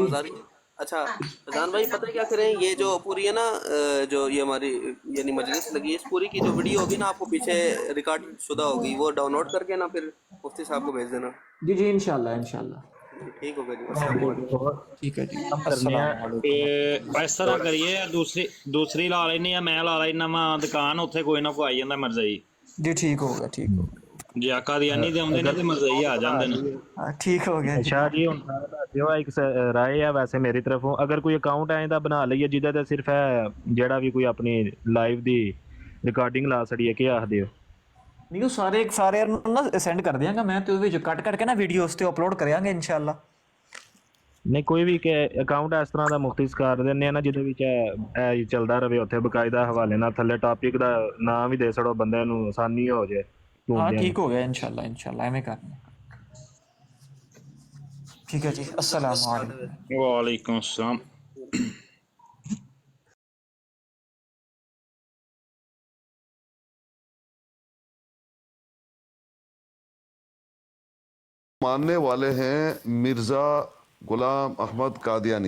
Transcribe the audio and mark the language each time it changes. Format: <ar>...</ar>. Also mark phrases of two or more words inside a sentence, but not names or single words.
<ur>اچھا فیضان بھائی پتہ کیا کریں, یہ جو پوری ہے نا جو یہ ہماری یعنی مجلس لگی ہے, اس پوری کی جو ویڈیو ہوگی نا آپ کو پیچھے ریکارڈ شدہ ہوگی, وہ ڈاؤن لوڈ کر کے نا پھر مفتی صاحب کو بھیج دینا. جی جی</ur> <ar>انشاءاللہ انشاءاللہ.</ar> <ur>ٹھیک ہوگا جی,</ur> <ar>السلام علیکم.</ar> <ur>ٹھیک ہے جی, کرنے</ur> <ar>السلام علیکم.</ar> <pa>اس طرح کریے, دوسری لا لینے یا میں لا لینا وا ਦੁਕਾਨ, ਉੱਥੇ ਕੋਈ ਨਾ ਕੋਈ ਆਈ ਜਾਂਦਾ ਮਰਜ਼ਈ.</pa> <ur>جی ٹھیک ہوگا ٹھیک ہوگا.</ur> <pa>ਜੇ ਕਾਦੀਆਨੀ ਦੇ ਆਉਂਦੇ ਨੇ ਤੇ ਮਰਜ਼ਈ ਆ ਜਾਂਦੇ ਨੇ.</pa> <ur>ٹھیک ہو گیا.</ur> <pa>ਅੱਛਾ ਜੀ, ਹੁਣ ਦਿਓ ਇੱਕ ਰਾਏ ਆ ਵੈਸੇ ਮੇਰੀ ਤਰਫੋਂ, ਅਗਰ ਕੋਈ ਅਕਾਊਂਟ ਐਂ ਦਾ ਬਣਾ ਲਈਏ ਜਿਹਦੇ ਤੇ ਸਿਰਫ ਹੈ ਜਿਹੜਾ ਵੀ ਕੋਈ ਆਪਣੀ ਲਾਈਵ ਦੀ ਰਿਕਾਰਡਿੰਗ ਲਾ ਸੜੀਏ, ਕੀ ਆਖਦੇ ਹੋ? نہیں وہ سارے نا سینڈ کر دیاں گا میں, تو کٹ کر کے نا ویڈیو اس تے اپلوڈ کریاں گے انشاءاللہ. ਨਹੀਂ ਕੋਈ ਵੀ ਅਕਾਊਂਟ ਇਸ ਤਰ੍ਹਾਂ ਦਾ ਮੁਖਤਿਸ ਕਰ ਦਿੰਦੇ ਆ ਨਾ ਜਿਹਦੇ ਵਿੱਚ ਇਹ ਚੱਲਦਾ ਰਵੇ, ਉੱਥੇ ਬਕਾਇਦਾ ਹਵਾਲੇ ਨਾਲ ਥੱਲੇ ਟਾਪਿਕ ਦਾ ਨਾਮ ਵੀ ਦੇ ਛੜੋ, ਬੰਦੇ ਨੂੰ ਆਸਾਨੀ ਹੋ ਜਾਏ. ہاں ٹھیک ہو گیا</pa> <ar>انشاءاللہ انشاءاللہ</ar> <pa>ایویں کرنا.</pa> <ur>ٹھیک ہے جی,</ur> <ar>السلام علیکم. وعلیکم السلام.</ar> <ur>ماننے والے ہیں مرزا غلام احمد قادیانی.</ur>